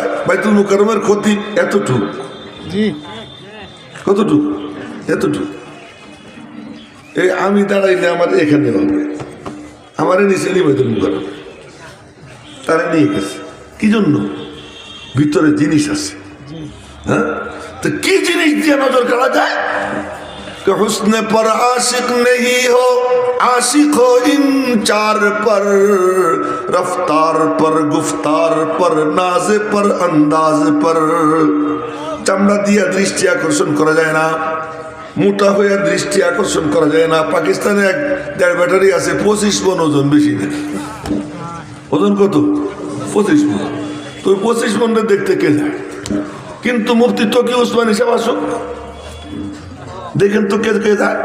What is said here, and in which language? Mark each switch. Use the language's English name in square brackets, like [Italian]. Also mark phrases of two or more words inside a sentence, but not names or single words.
[Bangla] বাইতুল মুকাররমের ক্ষতি এতটুক, কতটুকু, এতটুক। এই আমি দাঁড়াইলে আমার এখানে হবে, আমারে নিচে নিয়ে বাইতুল মুকাররম, তারা নিয়ে গেছে। কি জন্য? ভিতরে জিনিস আছে। হ্যাঁ, তো কি জিনিস দিয়ে নজর কাড়া যায়? [Urdu] حسن پر عاشق نہیں ہو، عاشق ہو ان چار پر، رفتار پر، گفتار پر، ناز پر، انداز پر. [Bangla] চামড়া দিয়া দৃষ্টি আকর্ষণ করা যায় না, মোটা হয়ে দৃষ্টি আকর্ষণ করা যায় না। পাকিস্তানে এক দেড় ব্যাটারি আছে, 25 মণ ওজন, বেশি না। ওজন কত? 25 মণ। তো 25 মণটা দেখতে কে যায়? কিন্তু মুফতি তকি উসমানী সাহেব আসুক, দেখেন তো কে কে যায়।